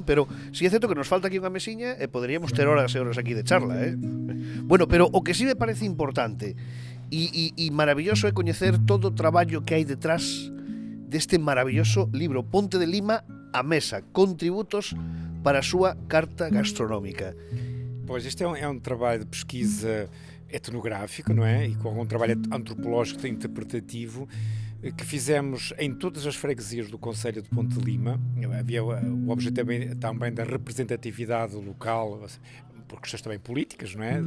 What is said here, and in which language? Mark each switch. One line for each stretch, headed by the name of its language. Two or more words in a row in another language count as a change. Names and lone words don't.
Galician: Pero si é certo que nos falta aquí unha mesiña e poderíamos ter horas e horas aquí de charla, Bueno, pero o que sí me parece importante e maravilloso é coñecer todo o traballo que hai detrás deste maravilloso libro Ponte de Lima á mesa, contributos para a súa carta gastronómica.
Portuguese: Pois este é um trabalho de pesquisa etnográfico, não é? E com algum trabalho antropológico e interpretativo que fizemos em todas as freguesias do Concelho de Ponte de Lima. Havia o objetivo também da representatividade local, por questões também políticas, não é?